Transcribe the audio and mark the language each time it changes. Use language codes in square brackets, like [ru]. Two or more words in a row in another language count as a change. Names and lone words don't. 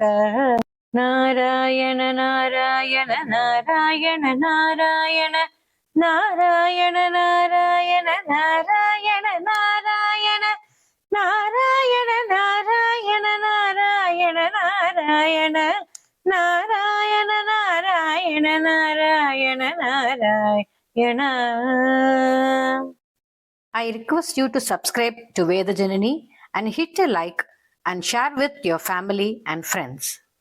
[sa] ನಾರಾಯಣ ನಾರಾಯಣ ನಾರಾಯಣ ನಾರಾಯಣ ನಾರಾಯಣ ನಾರಾಯಣ ನಾರಾಯಣ ನಾರಾಯಣ ನಾರಾಯಣ ನಾರಾಯಣ ನಾರಾಯಣ ನಾರಾಯಣ ನಾರಾಯಣ ನಾರಾಯಣ ನಾರಾಯಣ ನಾರಾಯಣ. [en] I request you to subscribe to Veda Janani and hit a like and share with your family and friends.